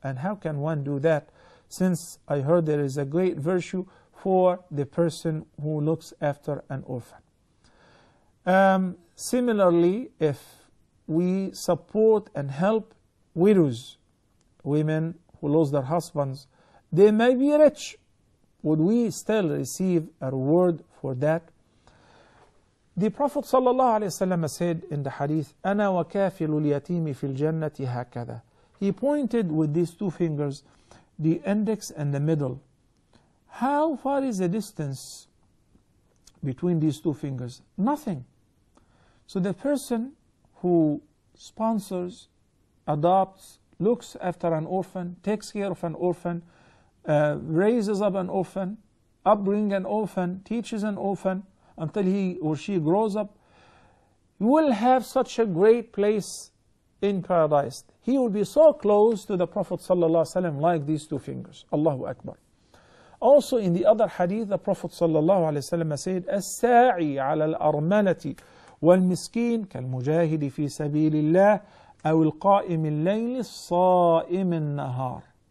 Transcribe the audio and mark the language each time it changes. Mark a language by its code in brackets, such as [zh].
[en] And how can one do that, since I heard there is a great virtue for the person who looks after an orphan? Similarly, if we support and help widows, women who lost their husbands, they may be rich. Would we still receive a reward for that? The Prophet ﷺ said in the hadith, [ar] أَنَا وَكَافِلُ الْيَتِيمِ فِي الْجَنَّةِ هَكَذَا. [en] He pointed with these two fingers, the index and the middle. How far is the distance between these two fingers? Nothing. So the person who sponsors, adopts, looks after an orphan, takes care of an orphan, raises up an orphan, upbring an orphan, teaches an orphan until he or she grows up, will have such a great place in paradise. He will be so close to the Prophet ﷺ like these two fingers. Allahu Akbar. Also in the other hadith, the Prophet ﷺ said, [ar] الساعي على الأرملة والمسكين كالمجاهد في سبيل الله أو القائم الليل الصائم النهار.